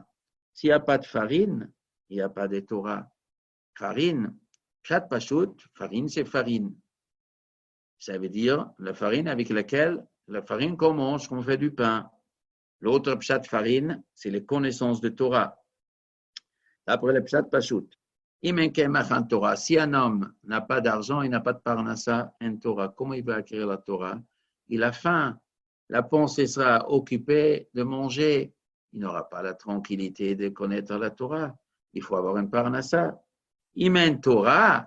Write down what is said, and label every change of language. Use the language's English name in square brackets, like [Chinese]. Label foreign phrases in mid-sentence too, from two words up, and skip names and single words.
[French] S'il n'y a pas de farine, il n'y a pas de Torah. Farine, [Hebrew] פשט פשוט, [French] farine c'est farine. Ça veut dire la farine avec laquelle, la farine qu'on mange, qu'on fait du pain. L'autre pshat farine, c'est les connaissances de Torah. Après le [Hebrew] פשט פשוט. [French] Torah. Si un homme n'a pas d'argent, il n'a pas de parnassa, en Torah, comment il va acquérir la Torah? Il a faim. La pensée sera occupée de manger. Il n'aura pas la tranquillité de connaître la Torah. Il faut avoir une parnassa. [Hebrew] אם אין תורה.